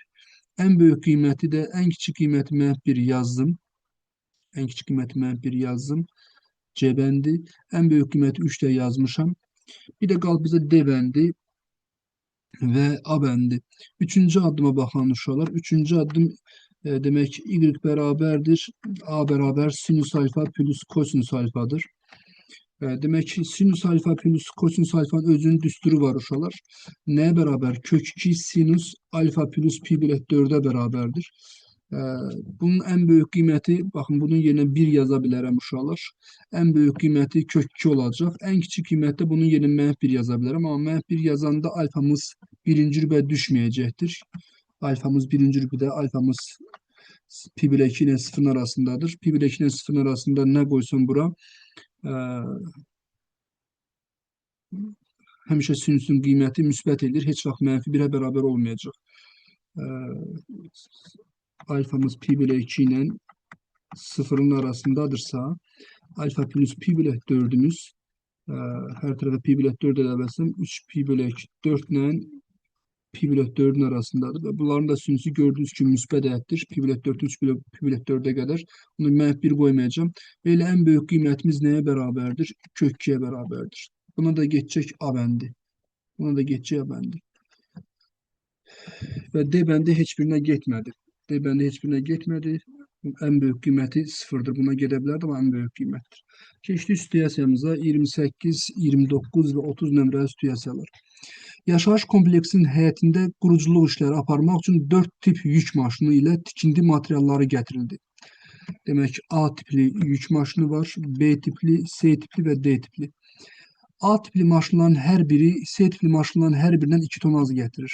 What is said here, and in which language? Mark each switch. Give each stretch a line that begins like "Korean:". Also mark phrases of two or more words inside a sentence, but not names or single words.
Azerbaijani: Ən böyük qiyməti də, ən kiçik qiyməti -1 yazdım. Ən kiçik qiyməti -1 yazdım. C bəndi. Ən böyük qiyməti 3 də yazmışam. Bir də qalıb bizə D bəndi ve A bəndi. Üçüncü addıma baxan uşaqlar. Üçüncü addım demek y beraberdir. A beraber sinüs alfa plus kosinüs alfadır. Demek ki sinüs alfa plus kosinüs alfanın özünün düsturu var uşaqlar.
Turkish: Neye beraber? Kök 2 sinüs alfa plus pi bölü 4'e beraberdir. Bunun en büyük kıymeti, bakın bunun yerine 1
Azerbaijani: yaza bilərəm uşaqlar.
Turkish: En büyük kıymeti kök 2 olacaq. En küçük kıymette bunun yerine -1
Azerbaijani: yaza bilərəm. Ama -1 yazanda alfamız birinci rübə düşməyəcəkdir. Alfamız birinci rübədə, alfamız pi bölü 2 ile 0'ın arasındadır.
Turkish: Pi bölü 2 ile 0'ın arasında ne koysun bura?
Azerbaijani: Həmişə sinüsün qiyməti müsbət edir. Heç vaxt -1'ə bərabər olmayacaq.
Turkish: Alfamız pi bölü 2 ile 0'ın arasındadırsa, alfa plus pi bölü 4'ümüz her tarafa pi bölü 4 eləbəsəm 3 pi bölü 2 4 ile pi bölü 4'ün arasındadır. Ve bunların da sinüsü gördüğünüz gibi
Azerbaijani: müsbət ədəddir.
Turkish: Pi bölü 4 3 bölü pi bölü 4'e kadar. Bunu -1 koymayacağım. Böyle en büyük kıymetimiz neye beraberdir? Kök 2'ye beraberdir. Buna da geçecek A bəndi. Buna da geçecek A bəndi. Ve D bəndi hiçbirine getmədi. D bəndi hiçbirine getmədi. En büyük kıymeti 0'dır. Buna gedə ama en büyük kıymettir.
Azerbaijani: Keçdik situasiyamıza 28, 29 ve 30 nömrəli situasiyalar. Yaşayış kompleksinin həyətində quruculuq işləri aparmaq üçün 4 tip yük maşını ilə tikinti materialları gətirildi. Demək, A tipli yük maşını var, B tipli, C tipli və D tipli. A tipli maşınların hər biri C tipli maşınların hər birindən 2 ton az gətirir.